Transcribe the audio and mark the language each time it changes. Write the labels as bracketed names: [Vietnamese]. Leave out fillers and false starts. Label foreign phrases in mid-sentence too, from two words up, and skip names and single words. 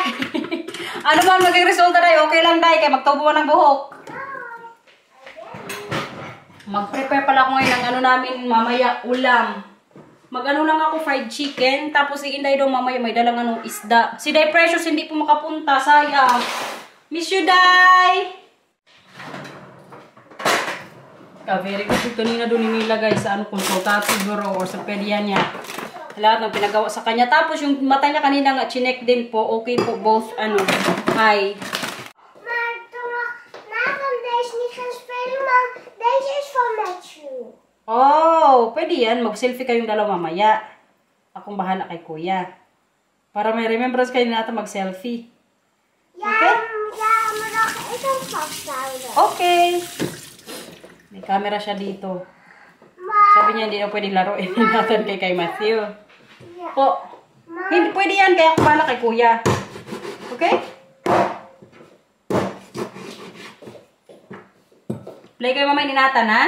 [Filipino] Ano man maging resulta, Day? Okay lang, Day. Kaya magtubo ng buhok. Mag-prepare pala ako ngayon ng namin mamaya ulam. Mag-ano lang ako fried chicken. Tapos si Inday daw mamaya may dalang isda. Si Day Precious hindi po makapunta. Sayang. [English] Miss you, [Filipino] Day! [English] Very good [Filipino] kanina doon ni Mila guys sa konsultati siguro or sa pedya niya. Lahat ng pinagawa sa kanya. Tapos yung mata niya kanina nga chinek din po. Okay po both hi. [Dutch] Maar toen Nathan deze niet gaan spelen, maar deze is van Matthew. [Filipino] Oh, pwede yan. Mag-selfie kayong dalawa mamaya. Akong bahala kay kuya. Para may remembrance kayo natin mag-selfie. [Dutch] Ja, Oké. ja, maar dan ga ik hem vasthouden. [Filipino] Okay. May camera siya dito. [Dutch] Maar, [Filipino] Sabi niya hindi na pwedeng laruin natin kay Matthew. [Dutch] ja, [Filipino] Po. [Dutch] maar, [Filipino] Hindi pwede yan. Kaya ako bahala kay kuya. Okay? Play kayo mamay ni Nathan, ha?